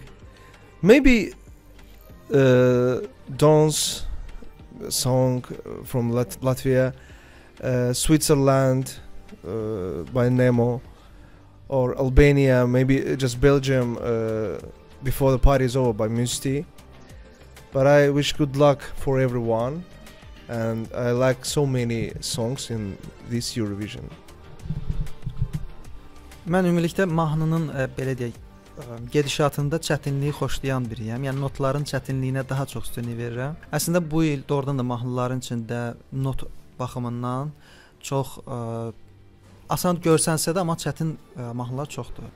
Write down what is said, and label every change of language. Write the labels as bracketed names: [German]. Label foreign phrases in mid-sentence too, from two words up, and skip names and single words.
[English] Maybe Don's song from Latvia, Switzerland by Nemo, or Albania, maybe just Belgium, Before the Party is Over by Musti. But I wish good luck for everyone, and I like so many songs in this Eurovision. [Azerbaijani] Mən ümumilikdə mahnının belə deyək, gedişatında çətinliyi xoşlayan biriyəm. Yəni notların çətinliyinə daha çox üstünlük verirəm. Əslində bu il doğrudan da mahnıların içində not baxımından çox asan görsənsə də, amma çətin mahnılar çoxdur.